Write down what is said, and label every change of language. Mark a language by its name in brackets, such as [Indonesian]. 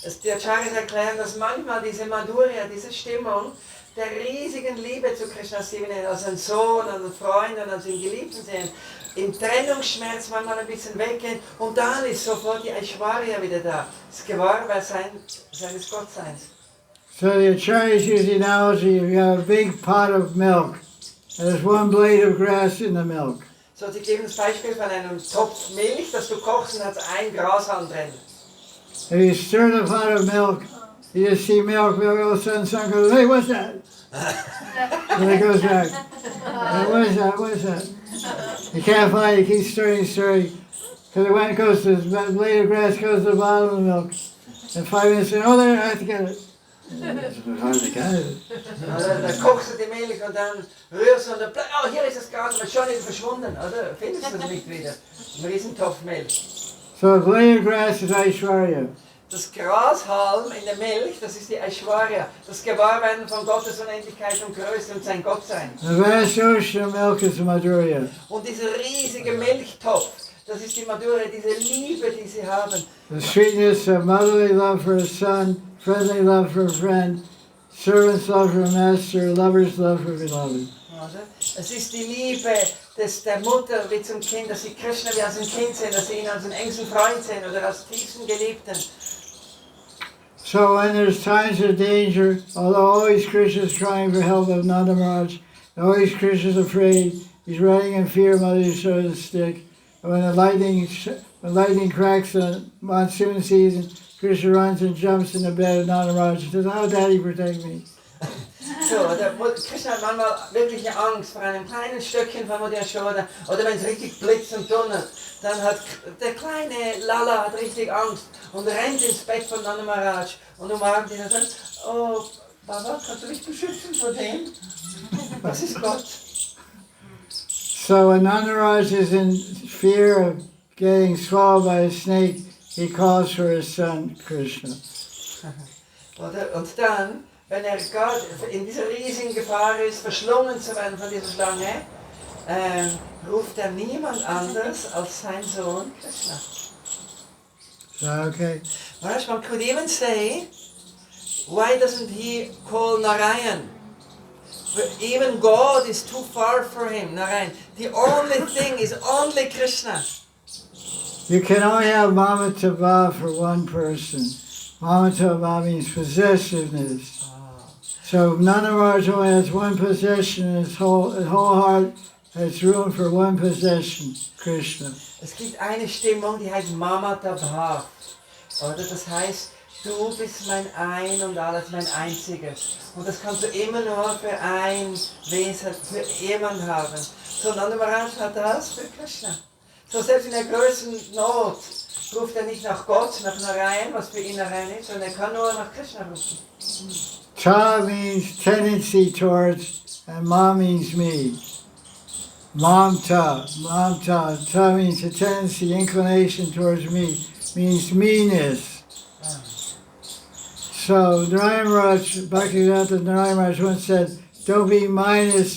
[German] Die Acharyas erklären, dass manchmal diese Madhurya, diese Stimmung der riesigen Liebe zu Krishna sehen, als ein Sohn, als ein Freund und als einen Geliebten sehen, im Trennungsschmerz manchmal ein bisschen weggehen und dann ist sofort die Aishwarya wieder da. Das Gewahrsein seines Gottseins. [English] So the Acharyas use the analogy if you have a big pot of milk and there's one blade of grass in the milk. [German] So, sie geben das Beispiel von einem Topf Milch, das du kochst und hat ein Grashalm drin. [English] If you stir the pot of milk, you just see milk, all of a sudden someone goes, hey, what's that? And it goes back. Hey, what is that? What is that? You can't find it, you keep stirring. Because when it goes to the blade of grass goes to the bottom of the milk. And 5 minutes later, oh there, I have to get it. It's hard to get it. [German] Dann kochst du die Milch und dann rührst du und dann, oh, hier ist das Gras, aber schon wieder verschwunden, oder? Findest du es nicht wieder? Ein Riesentopf Milch. [English] So the blade of grass is Aishwarya. [German] Das Grashalm in der Milch, das ist die Aishwarya, das Gewahrwerden von Gottes Unendlichkeit und Größe und sein Gottsein. [English] The vast ocean of milk is Madhurya. [German] Und dieser riesige Milchtopf, das ist die Madhurya, diese Liebe, die sie haben. [English] The sweetness of motherly love for a son, friendly love for a friend, servant's love for a master, lover's love for a beloved. [German] Es ist die Liebe der Mutter wie zum Kind, dass sie Krishna wie als ein Kind sehen, dass sie ihn als einen engsten Freund sehen oder als tiefsten Geliebten. [English] So when there's times of danger, although always Krishna is crying for help of Nanda Maharaj, always Krishna is afraid, he's running in fear, Mother Yashoda's stick. And when the lightning cracks in monsoon season, Krishna runs and jumps in the bed of Nanda Maharaj and says, oh, Daddy, protect me. [German] So, Krishna hat manchmal wirkliche Angst vor einem kleinen Stückchen von Mother Yashoda oder wenn es richtig blitzt und donnert, dann hat der kleine Lala hat richtig Angst und rennt ins Bett von Nanda Maharaj und umarmt ihn und sagt, oh Baba, kannst du mich beschützen vor dem? Das ist Gott. [English] So when Nanda Maharaj is in fear of getting swallowed by a snake, he calls for his son Krishna. [German] Und dann, wenn Gott in dieser riesigen Gefahr ist, verschlungen zu werden von dieser Schlange, ruft niemand anders als sein Sohn Krishna. [English] So, okay. Maharaj, one could even say, why doesn't he call Narayan? Even God is too far for him, Narayan. The only thing is only Krishna. You can only have Mamataba for one person. Mamata means possessiveness. So Nanda Maharaj only has one possession in his whole heart. Has room for one possession, Krishna. [German] Es gibt eine Stimmung, die heißt Mamata Bhav. Oder das heißt, du bist mein Ein und alles, mein Einziges. Und das kannst du immer nur für ein Wesen, für jemand haben. So Nanda Maharaj hat das für Krishna. So selbst in der größten Not ruft er nicht nach Gott, nach Narayan, was für ihn Narayan ist, sondern er kann nur nach Krishna rufen. [English] Ta means tendency towards, and Ma means me. Mamta. Ta means a tendency, inclination towards me, means meanness. So Narayan Maharaj, Bhaktivedanta Narayan Maharaj once said, don't be minus.